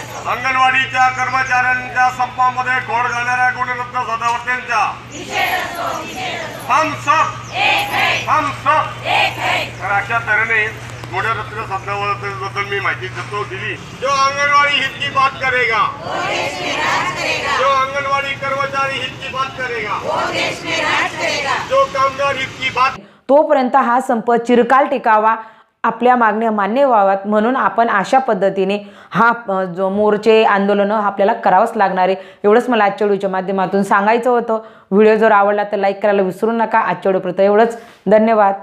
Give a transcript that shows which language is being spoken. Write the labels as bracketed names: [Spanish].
[Marathi] अंगणवाडीच्या कर्मचाऱ्यांच्या संपामध्ये घोळ घालणाऱ्या गुणरत्न सदावर्तेंचा हम सब. तर अशा तऱ्हेने गुणरत्न सदावर्तेबद्दल मी माहिती दिली. [Hindi] जो आंगनवाड़ी हित की बात करेगा, जो आंगनवाड़ी कर्मचारी हित की बात करेगा, जो कामगार हित की बात. [Marathi] तोपर्यंत हा संप चिरकाल टिकावा, आपल्या मागण्या मान्य व्हाव्यात म्हणून आपण अशा पद्धतीने हा जो मोर्चे आंदोलनं आपल्याला करावंच लागणार आहे. एवढंच मला आजच्या व्हिडिओच्या माध्यमातून सांगायचं होतं. व्हिडिओ जर आवडला तर लाईक करायला विसरू नका. आजच्या व्हिडिओपर्यंत एवढंच. धन्यवाद.